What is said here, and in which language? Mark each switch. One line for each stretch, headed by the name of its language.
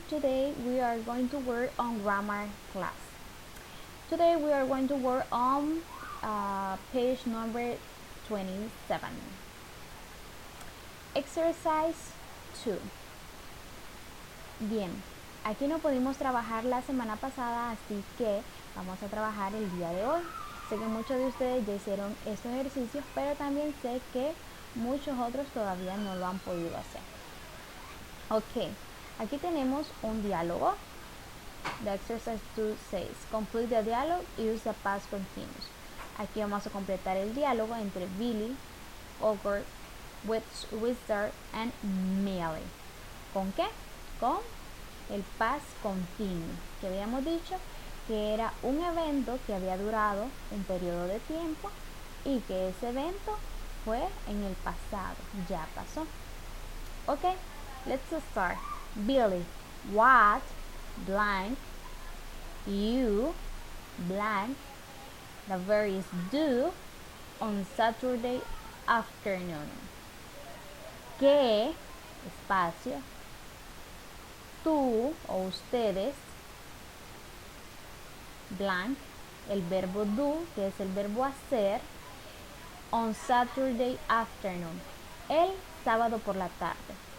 English: Today we are going to work on grammar class. Today we are going to work on page number 27. Exercise 2.
Spanish: Bien, aquí no pudimos trabajar la semana pasada, así que vamos a trabajar el día de hoy. Sé que muchos de ustedes ya hicieron estos ejercicios, pero también sé que muchos otros todavía no lo han podido hacer. Ok, aquí tenemos un diálogo.
English: The exercise 2 says, complete the dialogue, use the past continuous.
Spanish: Aquí vamos a completar el diálogo entre Billy, Ogre, Wizard and Millie. ¿Con qué? Con el past continuous, que habíamos dicho que era un evento que había durado un periodo de tiempo y que ese evento fue en el pasado, ya pasó.
English: Ok, let's start. Billy, what blank you blank the verb is do on Saturday afternoon.
Spanish: ¿Qué espacio tú o ustedes blank el verbo do, que es el verbo hacer,
English: on Saturday afternoon,
Spanish: el sábado por la tarde?